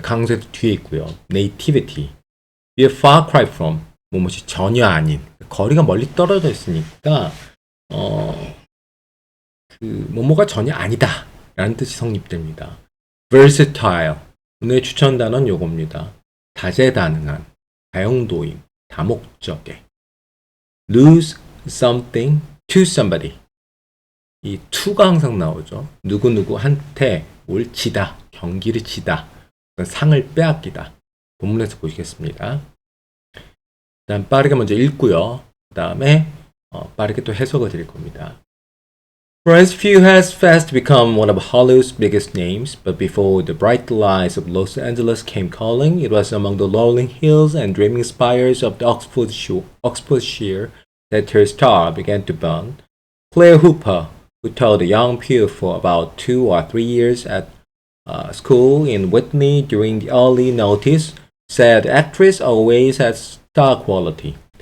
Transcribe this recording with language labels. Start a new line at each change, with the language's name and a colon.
Korean: 강세도 뒤에 있고요. nativity,
English: be a far cry from,
Korean: 뭐뭐이 전혀 아닌, 거리가 멀리 떨어져 있으니까 뭐뭐가 전혀 아니다 라는 뜻이 성립됩니다. versatile, 오늘 추천 단어는 요겁니다. 다재다능한, 다용도임, 다목적의.
English: lose something to somebody,
Korean: 이 to가 항상 나오죠. 누구누구한테 뭘 지다, 경기를 지다, 상을 빼앗기다. 본문에서 보시겠습니다. 일단 빠르게 먼저 읽고요. 그 다음에 빠르게 또 해석을 드릴 겁니다.
English: Florence Pugh has fast become one of Hollywood's biggest names, but before the bright lights of Los Angeles came calling, it was among the rolling hills and dreaming spires of the Oxfordshire that her star began to burn. Claire Hooper, who taught young Pugh for about 2 or 3 years at school in Whitney during the early noughties, said the actress always had star quality.